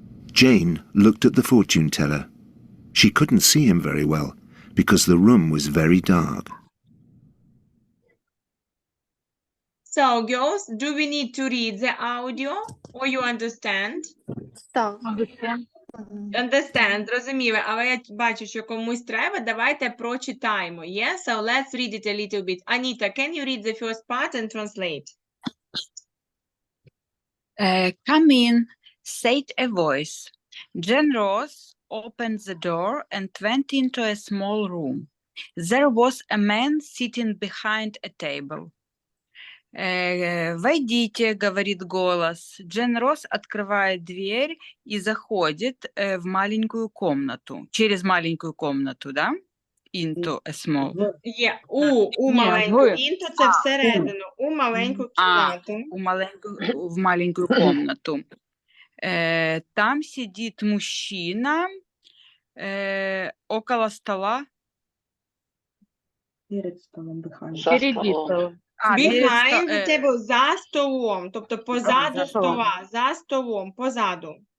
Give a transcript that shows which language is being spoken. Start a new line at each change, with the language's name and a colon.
English: Jane looked at the fortune teller. She couldn't see him very well because the room was very dark. So, girls, do we need to read the audio or you understand?
Ukrainian: Так.
English: Understand,
Ukrainian: зрозуміли, але я бачу, що комусь треба, давайте прочитаємо.
English: Yeah? So, let's read it a little bit. Anita, can you read the first part and translate? Come in, said a voice. Jane Ross opened the door and went into a small room. There was a man sitting behind a table.
Russian: «Войдите», — говорит голос. Джен Росс открывает дверь и заходит в маленькую комнату. Через маленькую комнату, да? Into a small.
Ukrainian: Є у маленьку, into – це всередину, у маленьку кімнату.
Russian: В маленькую комнату. Там сидит мужчина около стола. Перед столом, behind.
English: Behind the table,
Ukrainian: за столом, тобто позаду стола, за столом, позаду.